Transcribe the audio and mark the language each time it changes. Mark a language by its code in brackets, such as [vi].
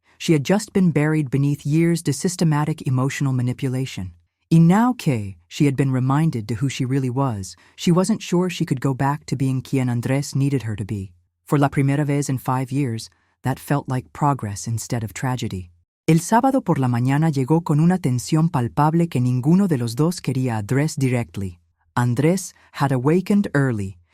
[en] She had just been buried beneath years de systematic emotional manipulation. And now que she had been reminded to who she really was, she wasn't sure she could go back to being quien Andrés needed her to be. For [es] la primera vez [en] in 5 years, that felt like progress instead of tragedy. [es] El sábado por la mañana llegó con una tensión palpable que ninguno de los dos quería [en] address directly. Andrés had awakened early.